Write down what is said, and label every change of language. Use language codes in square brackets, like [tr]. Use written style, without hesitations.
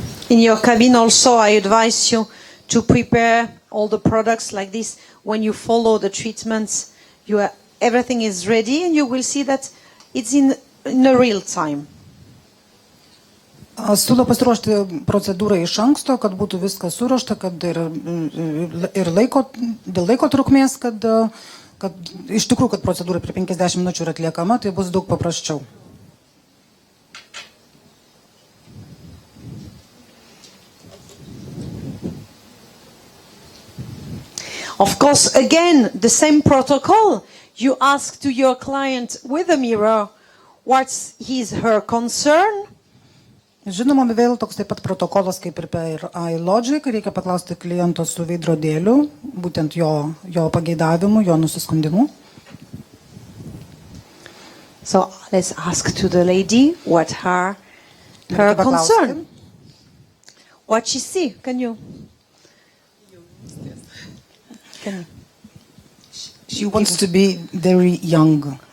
[en] In your cabin also, I advise you to prepare all the products like this. When you follow the treatments, everything is ready and you will see that it's in a real time. [lt] Siūlau pasiruošti procedūrą iš anksto, kad būtų viskas suruošta, kad ir dėl laiko trukmės, kad iš tikrųjų, kad procedūra per 50 minučių yra atliekama, tai bus daug paprasčiau. [en] Of course, again, the same protocol. You ask to your client with a mirror what's her concern. [lt] Žinoma, vėl toks taip pat protokolas kaip ir per iLogic. Reikia paklausti kliento su veidrodėliu, būtent jo pageidavimu, jo nusiskundimu. [en] So let's ask to the lady what her concern. What she see? Can you? She wants to be very young.